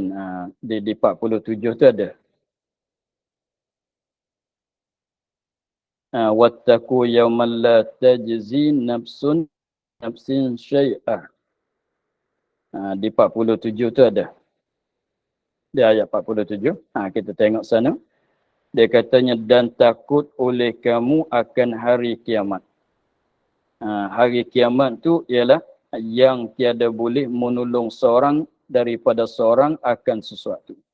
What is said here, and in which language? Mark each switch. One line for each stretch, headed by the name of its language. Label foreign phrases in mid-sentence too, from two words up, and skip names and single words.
Malay: Di 47 tu ada.
Arabic: واتقوا يوما لا تجزي نفس شيئا.
Malay: Di 47 tu ada. Di ayat 47. Kita tengok sana. Dia katanya, dan takut oleh kamu akan hari kiamat. Hari kiamat tu ialah yang tiada boleh menolong seorang daripada seorang akan sesuatu.